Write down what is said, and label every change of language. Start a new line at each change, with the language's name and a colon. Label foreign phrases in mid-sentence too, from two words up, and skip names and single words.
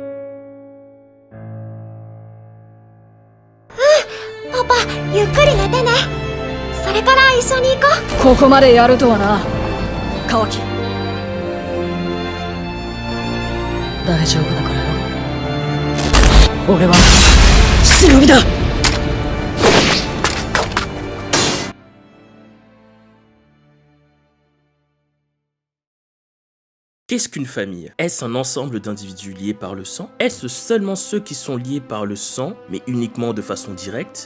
Japanese: パパ、ゆっくり寝てね。それから一緒に行こう。ここまでやるとはな、カワキ。大丈夫だからよ。俺は忍びだ。
French: Qu'est-ce qu'une famille? Est-ce un ensemble d'individus liés par le sang? Est-ce seulement ceux qui sont liés par le sang, mais uniquement de façon directe?